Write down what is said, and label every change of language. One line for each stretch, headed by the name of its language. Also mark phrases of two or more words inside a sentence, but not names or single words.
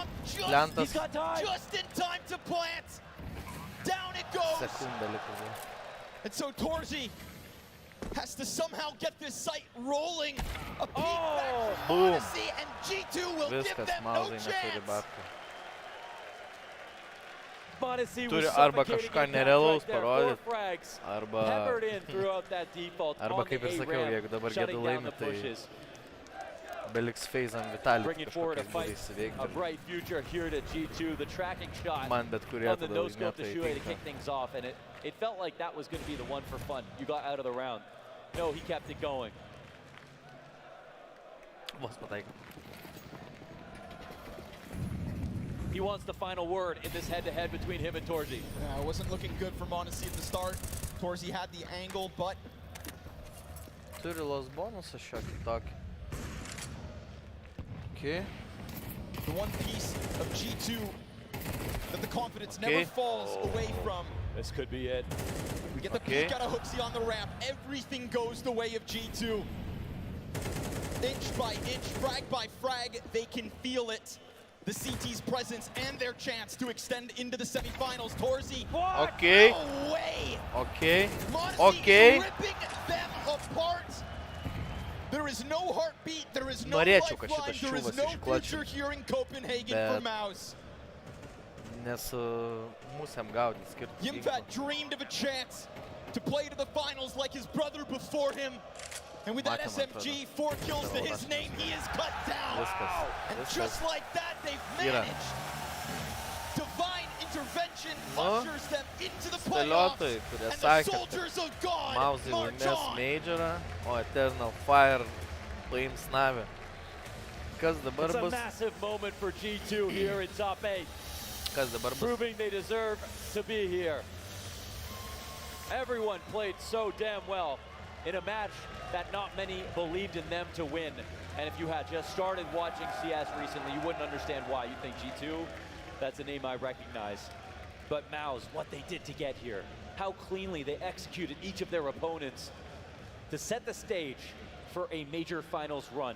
English: He's got time. Just in time to plant. Down it goes. And so Torzy has to somehow get this site rolling. A peek back from m0NESY, and G2 will give them no chance.
Lithuanian: Turi arba kažką nerealaus parodyti, arba kaip ir sakiau, jeigu dabar Gedu laimi, tai beliks Feizam Vitalį kažkokiais būdais įveikti. Man bet kurie tada laimėtojai tinka.
English: It felt like that was going to be the one for fun. You got out of the round. No, he kept it going. He wants the final word in this head-to-head between him and Torzy. It wasn't looking good for m0NESY at the start. Torzy had the angle, but...
Lithuanian: Turi los bonusą šiokį tokį.
English: Okay. The one piece of G2 that the confidence never falls away from. This could be it. We get the peek out of Hooksy on the ramp. Everything goes the way of G2. Inch by inch, frag by frag, they can feel it. The CT's presence and their chance to extend into the semifinals. Torzy. Okay. No way. Okay. m0NESY is ripping them apart. There is no heartbeat, there is no lifeline, there is no future here in Copenhagen for MOUZ.
Lithuanian: Nes musėm gaudyti skirtus ginklus.
English: Jimpat dreamed of a chance to play to the finals like his brother before him. And with that SMG, 4 kills to his name, he is cut down. And just like that, they've managed. Divine intervention ushers them into the playoffs. And the soldiers of God
Lithuanian: MOUZ laimės Majorą, o Eternal Fire paims NAVI. Kas dabar bus?
English: It's a massive moment for G2 here in top 8.
Lithuanian: Kas dabar bus?
English: Proving they deserve to be here. Everyone played so damn well. in a match that not many believed in them to win. And if you had just started watching CS recently, you wouldn't understand why. You'd think G2, that's a name I recognize. But MOUZ, what they did to get here, how cleanly they executed each of their opponents to set the stage for a major finals run.